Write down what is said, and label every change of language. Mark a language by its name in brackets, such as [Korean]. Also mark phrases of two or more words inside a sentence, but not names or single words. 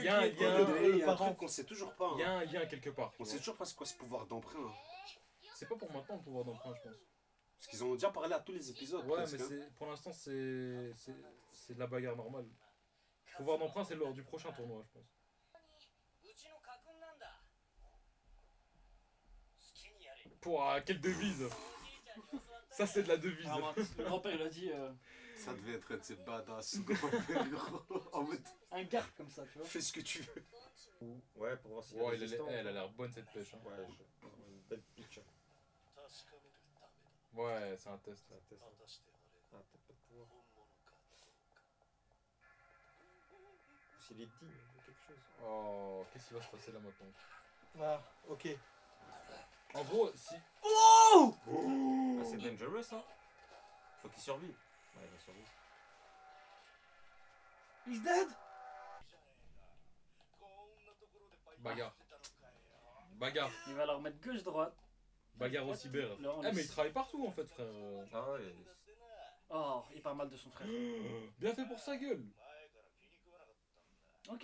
[French] il y a un- qui il y a était un- le Il y a un parent. truc qu'on sait toujours pas. il y a Hein. un lien quelque part. tu On vois. sait toujours pas c'est quoi ce pouvoir d'emprunt. Hein. C'est pas pour maintenant le pouvoir d'emprunt je pense. Parce qu'ils en ont déjà parlé à tous les épisodes. Ouais presque, mais hein. pour l'instant c'est de la bagarre normale. Pouvoir d'emprunt c'est lors du prochain tournoi je pense. [Japanese] うちの家訓なんだ好きにやれ [French] Pouah, quelle devise. Ça c'est de la devise. Ah, mince, le grand-père il a dit Ça devait être un de ces badass grand-père, gros. En mode, un garde comme ça, tu vois. fais ce que tu veux. Ouais, pour voir s'il y a Ouais, des résistants. elle a l'air bonne cette pêche. Hein. Ouais, une belle pitch. Hein. Ouais, c'est un test. C'est un test. Ah, peut-être pas de pouvoir. S'il est digne de quelque chose. Oh, qu'est-ce qui va se passer là maintenant? Ah, ok. En gros, si. Ah, c'est dangerous, hein. Faut qu'il survive. Ouais, il va survivre. [English] He's dead. [French] Bagarre. Bagarre. Il va leur mettre gauche-droite. Bagarre au cyber. Là, on Ah, mais est- il travaille partout en fait, frère. Ah ouais. Oh, il parle mal de son frère. Bien fait pour sa gueule. Ok.